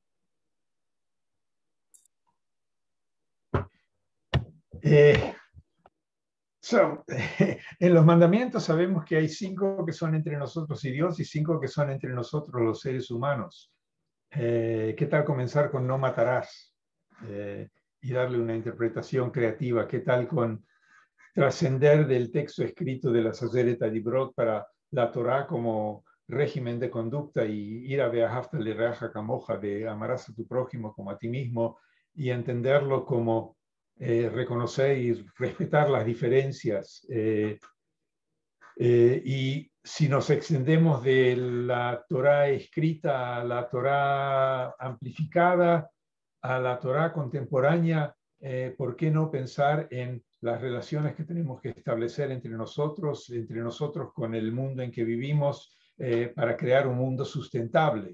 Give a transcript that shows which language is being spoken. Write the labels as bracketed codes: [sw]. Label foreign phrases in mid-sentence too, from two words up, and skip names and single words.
[es] En los mandamientos sabemos que hay 5 que son entre nosotros y Dios y 5 que son entre nosotros los seres humanos. ¿Qué tal comenzar con no matarás? Y darle una interpretación creativa. ¿Qué tal con trascender del texto escrito de la [he] עשרת דברות [es] para la Torá como régimen de conducta y ir a [he] ואהבת לרעך כמוך, [es] de amarás a tu prójimo como a ti mismo, y entenderlo como reconocer y respetar las diferencias? Y si nos extendemos de la Torá escrita a la Torá amplificada, a la Torá contemporánea, ¿por qué no pensar en las relaciones que tenemos que establecer entre nosotros con el mundo en que vivimos, para crear un mundo sustentable?